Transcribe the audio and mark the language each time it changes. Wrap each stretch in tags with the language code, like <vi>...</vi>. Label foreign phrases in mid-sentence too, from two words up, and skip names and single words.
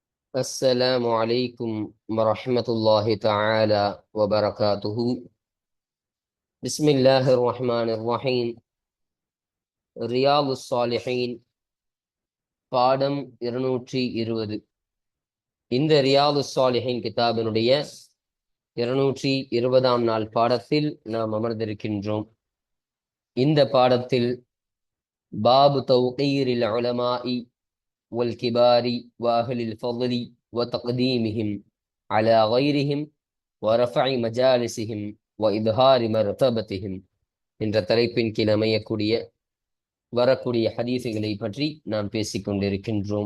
<ar>السلام عليكم ورحمة الله تعالى وبركاته. بسم الله الرحمن الرحيم.</ar> <ta>رياض الصالحين பாடம் 220. இந்த ரியாது சாலிஹின் கிதாபினுடைய 220ஆம் நாள் பாடத்தில் நாம் அமர்ந்திருக்கின்றோம். இந்த பாடத்தில்</ta> <ar>باب توقير العلماء والكبار وأهل الفضل وتقديمهم على غيرهم ورفع مجالسهم وإظهار مرتبتهم</ar> <ta>என்ற தலைப்பின் கீழ் அமையக்கூடிய வரக்கூடிய ஹதீஸுகளை பற்றி நாம் பேசிக் கொண்டிருக்கின்றோம்.</ta>